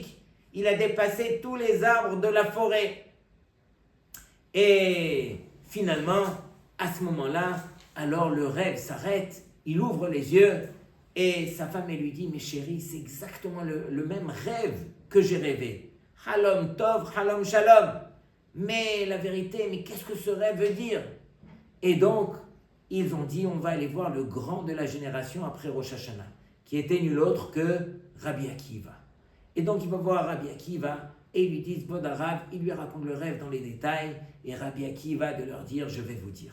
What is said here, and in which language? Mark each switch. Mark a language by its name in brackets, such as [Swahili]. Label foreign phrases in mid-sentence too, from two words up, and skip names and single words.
[French] Il a dépassé tous les arbres de la forêt. Et finalement, à ce moment-là, alors le rêve s'arrête, il ouvre les yeux et sa femme elle lui dit, mais chérie, c'est exactement le même rêve que j'ai rêvé. [Hebrew] חלום טוב, חלום שלום. [French] Mais la vérité, mais qu'est-ce que ce rêve veut dire? Et donc, ils ont dit, on va aller voir le grand de la génération après Rosh Hashanah, qui était nul autre que Rabbi Akiva. Et donc, il va voir Rabbi Akiva et ils lui disent, Bod Arav, il lui raconte le rêve dans les détails et Rabbi Akiva de leur dire, je vais vous dire.